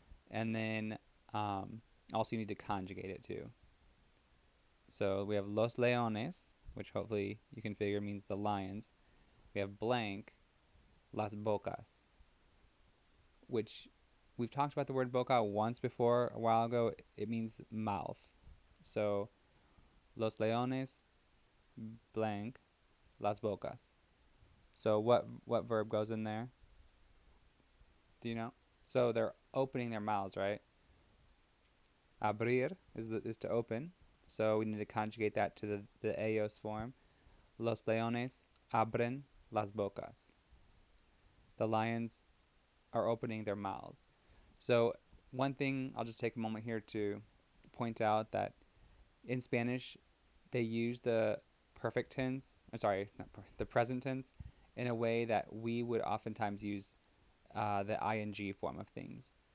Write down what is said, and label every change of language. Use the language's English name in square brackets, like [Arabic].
[English] And then also you need to conjugate it too. So we have [Spanish] los leones, [English] which hopefully you can figure means the lions. We have blank, [Spanish] las bocas, [English] which we've talked about the word boca once before a while ago. It means mouth. [Spanish] So los leones, blank, las bocas. [English] So what verb goes in there? Do you know? So they're opening their mouths, right? Abrir is to open. So we need to conjugate that to the ellos form. [Spanish] Los leones abren las bocas. [English] The lions are opening their mouths. So one thing, I'll just take a moment here to point out that in Spanish, they use the perfect tense, the present tense, in a way that we would oftentimes use the ing form of things.